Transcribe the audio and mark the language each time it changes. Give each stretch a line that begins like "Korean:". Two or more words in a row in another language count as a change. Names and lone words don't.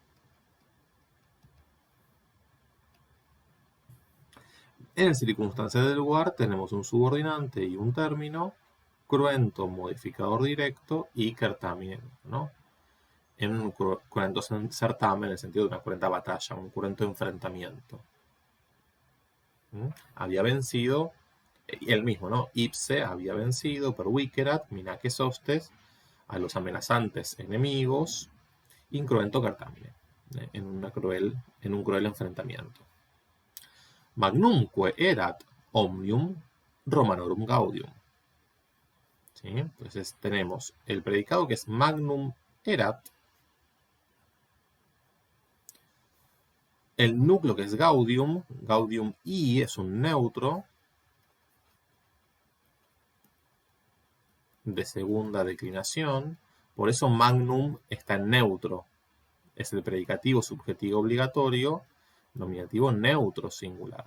Spanish: En circunstancias del lugar tenemos un subordinante y un término, cruento modificador directo y certamine, ¿no? En un cruento certamen, en el sentido de una cruenta batalla, un cruento enfrentamiento. Había vencido, él mismo, ¿no?
Latin: Ipse
Spanish: había vencido
Latin: per vicerat, minaces hostes,
Spanish: a los amenazantes enemigos,
Latin: incruento certamine,
Spanish: en un cruel enfrentamiento.
Latin: Magnumque erat omnium Romanorum gaudium.
Spanish: ¿Sí? Entonces tenemos el predicado que es
Latin: magnum erat,
Spanish: el núcleo que es
Latin: gaudium, gaudium I
Spanish: es un neutro de segunda declinación, por eso magnum está en neutro, es el predicativo subjetivo obligatorio, nominativo neutro singular.